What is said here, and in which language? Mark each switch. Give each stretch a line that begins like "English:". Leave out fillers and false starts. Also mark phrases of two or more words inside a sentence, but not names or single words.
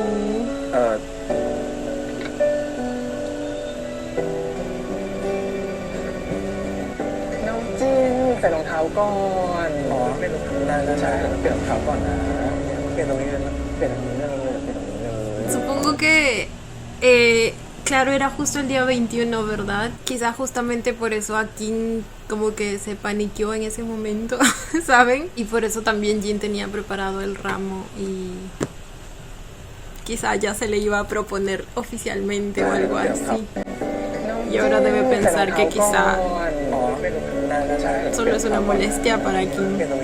Thai: น้องจินใส่รองเท้าก่อนอ๋อไม่รองเท้าได้ใช่เปลี่ยนรองเท้าก่อนนะเปลี่ยนตรงนี้เลยเปลี่ยนตรงนี้เลยเปลี่ยนตรงนี้เลย
Spanish: Supongo que, claro, era justo el día 21, ¿verdad? Quizás justamente por eso Akin como que se paniqueó en ese momento, ¿saben? Y por eso también Jin tenía preparado el ramo y quizás ya se le iba a proponer oficialmente o algo así. Y ahora debe pensar que quizá solo es una molestia para Akin.